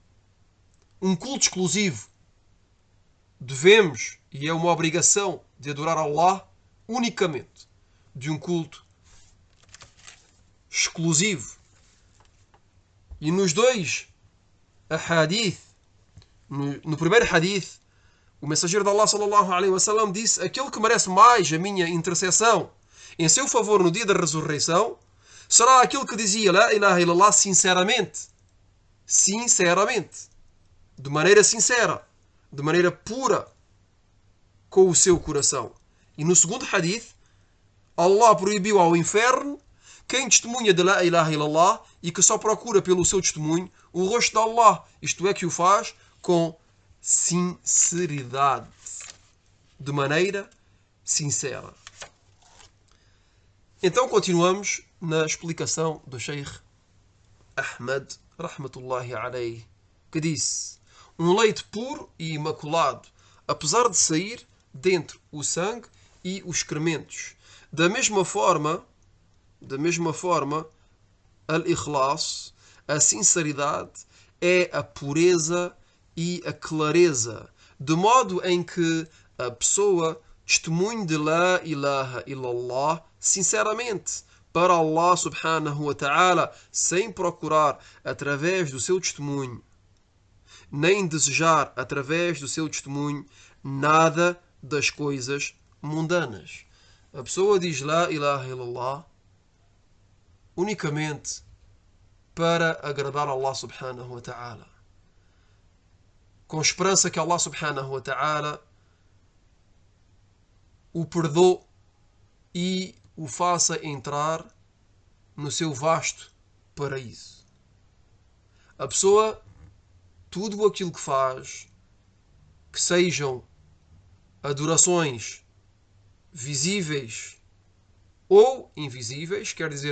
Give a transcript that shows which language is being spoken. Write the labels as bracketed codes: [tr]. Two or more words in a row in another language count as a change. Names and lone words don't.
[pt] Um culto exclusivo devemos, e é uma obrigação, de adorar Allah unicamente, de um culto exclusivo. E nos dois hadith, no primeiro hadith, o mensageiro de Allah [ar] صلى الله عليه وسلم [pt] disse: aquele que merece mais a minha intercessão em seu favor no dia da ressurreição será aquele que dizia [ar] لا إله إلا الله [pt] sinceramente, de maneira sincera, de maneira pura, com o seu coração. E no segundo hadith, Allah proibiu ao inferno quem testemunha de [ar] لا إله إلا الله [pt] e que só procura pelo seu testemunho o rosto de Allah, isto é, que o faz com sinceridade, de maneira sincera. Então continuamos na explicação do Sheikh Ahmed, [ar] رحمة الله عليه, [pt] que disse: um leite puro e imaculado, apesar de sair dentre o sangue e os excrementos. Da mesma forma, al-ikhlas, a sinceridade, é a pureza e a clareza, de modo em que a pessoa testemunhe de [ar] لا إله إلا الله [pt] sinceramente para [ar] الله سبحانه وتعالى, [pt] sem procurar através do seu testemunho, nem desejar através do seu testemunho nada das coisas mundanas. A pessoa diz [ar] لا إله إلا الله [pt] unicamente para agradar a [ar] الله سبحانه وتعالى, [pt] com esperança que [ar] الله سبحانه وتعالى [pt] o perdoe e o faça entrar no seu vasto paraíso. A pessoa, tudo aquilo que faz, que sejam adorações visíveis ou invisíveis, quer dizer,